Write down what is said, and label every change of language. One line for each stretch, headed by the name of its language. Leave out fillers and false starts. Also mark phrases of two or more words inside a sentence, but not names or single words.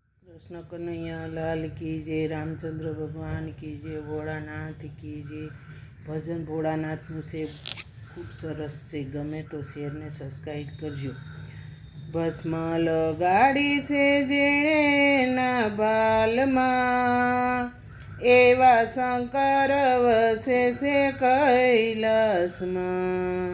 Hindi: कृष्ण कन्हैया लाल की जय, रामचंद्र भगवान की जय, भोળાનાથ की जय।
Gujarati: ભજન ભોળાનાથનું છે, ખૂબ સરસ છે, ગમે તો શેરને સબસ્ક્રાઈબ કરજો। ભસ્મ લગાડી છે જેણે ના બાલમાં, એવા શંકર વસે છે કૈલાસમાં।